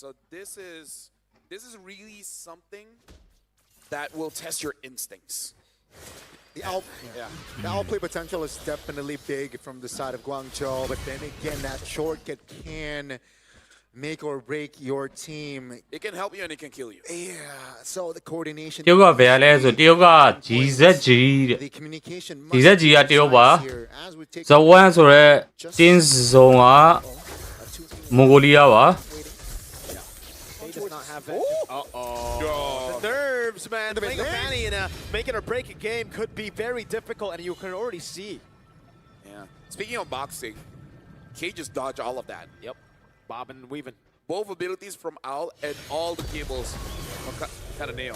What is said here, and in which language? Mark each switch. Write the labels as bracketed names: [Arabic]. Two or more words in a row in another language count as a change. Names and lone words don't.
[English] So this is really something that will test your instincts. The outplay potential is definitely big from the side of Guangzhou, but then again, that shortcut can make or break your team. It can help you and it can kill you. Yeah, so the coordination. [Burmese] တယောက်ကဘယ်လဲဆိုတယောက်က GZG တဲ့ [English] The communication [Burmese] GZG ကတယောက်ပါ [English] as we take [Burmese] Z1 ဆိုတော့တင်းစုံကမွန်ဂိုလီးယားပါ [English] He does not have that. Uh-oh. The nerves, man. Playing a Fanny and making or break a game could be very difficult, and you can already see. Yeah. Speaking of boxing, K just dodged all of that. Yep. Bobbing and weaving. Both abilities from Owl and all the cables from Cananeo.